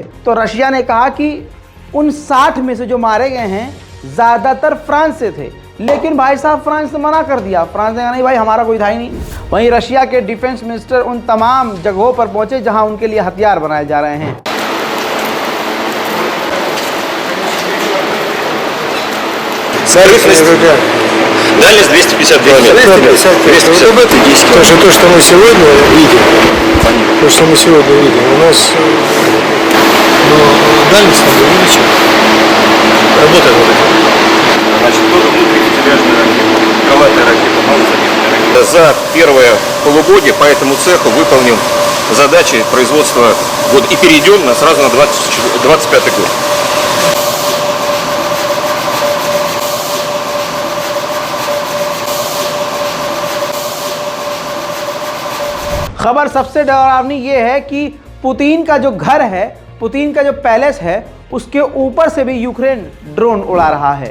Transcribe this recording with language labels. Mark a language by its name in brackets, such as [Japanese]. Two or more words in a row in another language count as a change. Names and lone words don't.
[Hindi] तो रशिया ने कहा कि उन 60 में से जो मारे गए हैं ज़्यादातर फ्रांस से थे, लेकिन भाई साहब फ्रांस ने मना कर दिया। फ्रांस ने कहा नहीं भाई, हमारा कोई था ही नहीं। वहीं रशिया के [English] defence minister [Hindi] उन तमाम जगहों पर पहुंचे जहां उनके लिए हथियार बनाए जा रहे हैं। [Russian] Дальность 250 километров. 250. Потому что то, что мы сегодня видим, у нас дальность надо увеличивать. Работает вот это. Значит, тоже внутрикотележная ракета, крылатая ракета, малозаметная ракета. За первое полугодие по этому цеху выполним задачи производства года и перейдем сразу на 25 год. [Hindi] खबर सबसे डरावनी ये है कि पुतिन का जो घर है, पुतिन का जो पैलेस है, उसके ऊपर से भी यूक्रेन ड्रोन उड़ा रहा है।